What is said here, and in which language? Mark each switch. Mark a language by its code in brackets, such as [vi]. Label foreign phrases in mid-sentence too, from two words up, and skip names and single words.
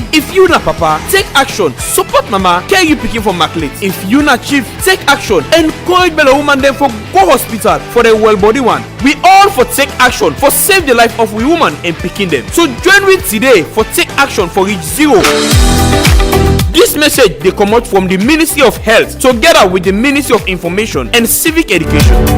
[pcm] If you na papa, take action, support mama, carry you pikin for market. If you na chief, take action, encourage belle woman dem for go hospital for the well body one. We all for take action for save the life of we woman and pikin dem. So join with today for take action for reach zero. This message dey comot from the Ministry of Health together with the Ministry of Information and Civic Education.